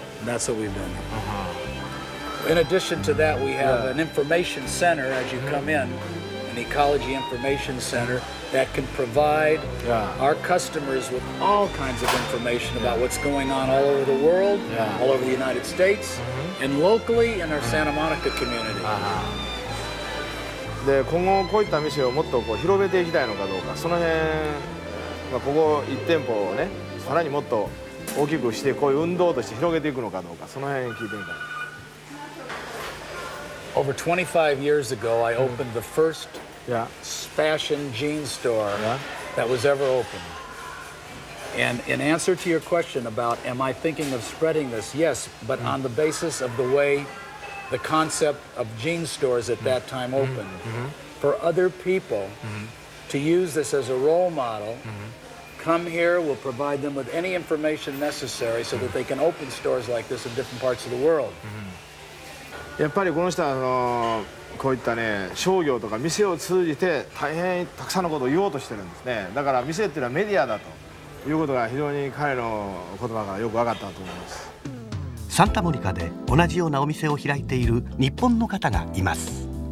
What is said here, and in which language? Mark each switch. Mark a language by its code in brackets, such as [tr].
[en] And that's what we've done. In addition to that, we have an information center as you come in, an ecology information center that can provide our customers with all kinds of information about what's going on all over the world, all over the United States, and locally in our Santa Monica community. [ja] で今後こういった店をもっとこう広めていきたいのかどうか、その辺、ここ1店舗をねさらにもっと大きくしてこういう運動として広げていくのかどうか、その辺聞いてみたい。 [en] Over 25 years ago, I opened the first fashion jean store that was ever opened. And in answer to your question about am I thinking of spreading this, yes, but on the basis of the way the concept of jean stores at that time opened. For other people to use this as a role model, come here, we'll provide them with any information necessary so that they can open stores like this in different parts of the world. [ja] やっぱりこの人はこういったね商業とか店を通じて大変たくさんのことを言おうとしてるんですね。だから店っていうのはメディアだということが非常に彼の言葉がよく分かったと思います。サンタモニカで同じようなお店を開いている日本の方がいます。